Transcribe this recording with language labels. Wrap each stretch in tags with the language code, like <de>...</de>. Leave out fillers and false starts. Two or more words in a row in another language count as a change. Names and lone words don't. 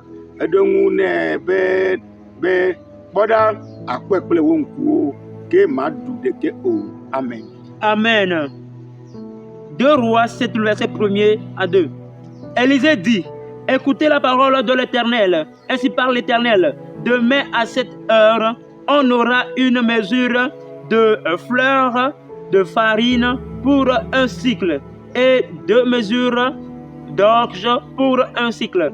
<ee>Eɖo ŋu nɛ be kpɔɖa akpɔe kple wo ŋkuwo ke maɖu ɖeke o.</ee> <fr>Amen. Amen. 2 Rois 7, verset 1er à 2. Élisée dit: écoutez la parole de l'Éternel. Ainsi parle l'Éternel. Demain à cette heure, on aura une mesure de fleur de farine pour un cycle et 2 mesures d'orge pour un cycle.</fr>